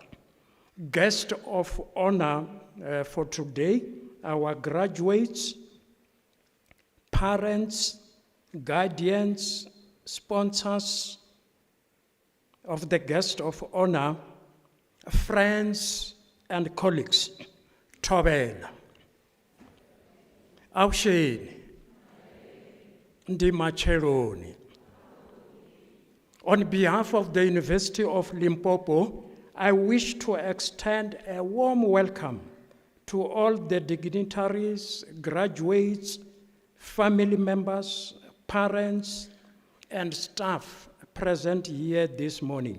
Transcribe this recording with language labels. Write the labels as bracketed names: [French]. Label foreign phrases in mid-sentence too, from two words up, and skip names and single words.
[English] Guest of honor for today, our graduates, parents, guardians, sponsors of the guest of honor, friends and colleagues. [Northern Sotho] Thobela. Awusheni. [Venda] Ndimacheloni. [English] On behalf of the University of Limpopo, I wish to extend a warm welcome to all the dignitaries, graduates, family members, parents, and staff present here this morning.